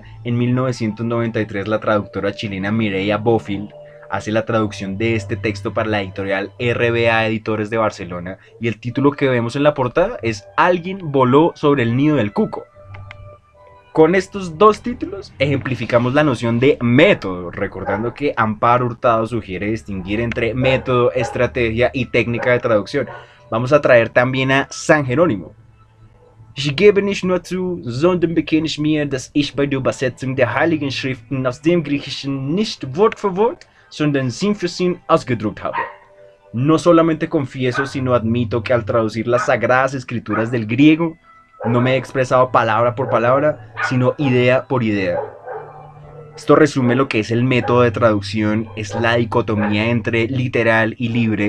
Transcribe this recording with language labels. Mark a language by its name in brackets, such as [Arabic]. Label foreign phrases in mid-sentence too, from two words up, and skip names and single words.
[Spanish] En 1993 la traductora chilena Mireia Bofill hace la traducción de este texto para la editorial RBA Editores de Barcelona y el título que vemos en la portada es Alguien voló sobre el nido del cuco. Con estos dos títulos ejemplificamos la noción de método, recordando que Amparo Hurtado sugiere distinguir entre método, estrategia y técnica de traducción. Vamos a traer también a San Jerónimo. [German] Ich gebe nicht nur zu, sondern bekenne ich mir, dass ich bei der Übersetzung der Heiligen Schriften aus dem Griechischen nicht Wort für Wort, sondern Sinn für Sinn ausgedruckt habe. [Spanish] No solamente confieso, sino admito que al traducir las sagradas escrituras del griego, no me he expresado palabra por palabra, sino idea por idea. Esto resume lo que es el método de traducción, es la dicotomía entre literal y libre.